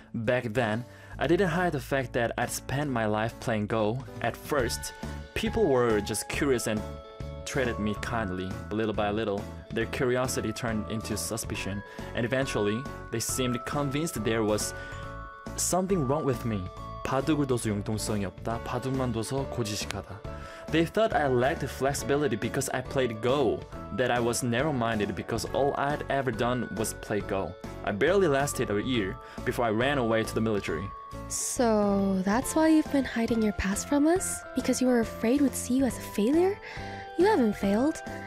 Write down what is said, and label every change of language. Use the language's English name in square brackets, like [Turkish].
[English] Back then, I didn't hide the fact that I'd spent my life playing Go. At first, people were just curious and treated me kindly. Little by little, their curiosity turned into suspicion, and eventually, they seemed convinced that there was something wrong with me. [Korean] 바둑을 둬서 융통성이 없다. 바둑만 둬서 고지식하다. [English] They thought I lacked flexibility because I played Go, that I was narrow-minded because all I'd ever done was play Go. I barely lasted a year before I ran away to the military. So that's why you've been hiding your past from us? Because you were afraid we'd see you as a failure? You haven't failed.